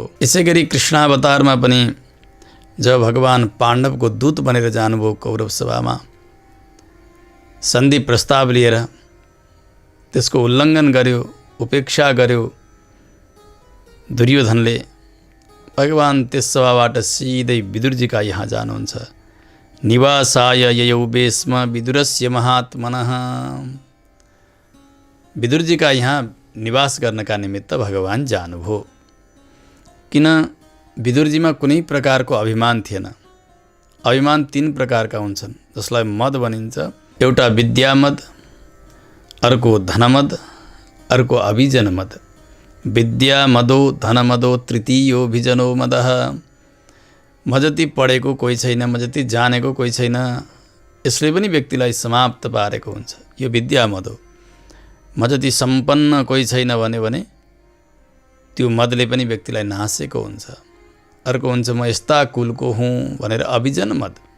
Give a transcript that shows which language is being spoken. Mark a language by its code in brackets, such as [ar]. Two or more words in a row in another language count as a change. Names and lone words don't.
[ne] यसै गरी कृष्णावतारमा पनि जब भगवान पाण्डवको दूत बनेर जानुभयो कौरव सभामा, सन्धि प्रस्ताव लिएर त्यसको उल्लङ्घन गर्यो, उपेक्षा गर्यो दुर्योधनले। भगवान त्यस सभाबाट सिधै विदुरजीका यहाँ जानुहुन्छ। [sa] निवासाय ययौ बेस्म विदुरस्य महात्मनः। [ne] विदुरजीका यहाँ निवास गर्नका निमित्त भगवान जानुभयो। किन? विदुरजीमा कुनै प्रकारको अभिमान थिएन। अभिमान 3 प्रकारका हुन्छन् जसलाई मद भनिन्छ। एउटा विद्यामद, अर्को धनमद, अर्को अभिजन मद। [sa] विद्या मदो धनमदो तृतीयो भिजनो मदः। [ne] म जति पढेको कोही छैन, म जति जानेको कोही छैन, यसले पनि व्यक्तिलाई समाप्त पारेको हुन्छ। यो विद्या मद हो। म जति सम्पन्न कोही छैन भने त्यो मदले पनि व्यक्तिलाई नासेको हुन्छ। अर्को हुन्छ म यस्ता कुलको हुँ भनेर अभिजन मद।